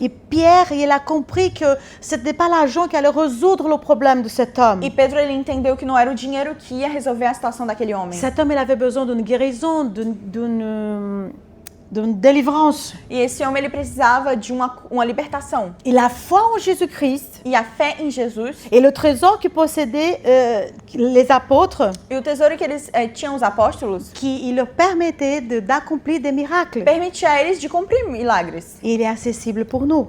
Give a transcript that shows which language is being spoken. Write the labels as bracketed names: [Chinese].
[French] Et Pierre, il a compris que ce n'était pas l'argent qui allait résoudre le problème de cet homme. [Portuguese] E Pedro ele entendeu que não era o dinheiro que ia resolver a situação daquele homem. [French] Cet homme, il avait besoin d'une guérison, d'une délivrance. [Portuguese] E esse homem ele precisava de uma libertação. [French] Et la foi en Jésus-Christ [Portuguese] E a fé em Jesus [French] et le trésor que possédaient les apôtres, [Portuguese] e o tesouro que eles tinham os apóstolos [French] qui leur permettait d'accomplir des miracles. [Portuguese] permitia a eles de cumprir milagres. [French] Et il est accessible pour nous.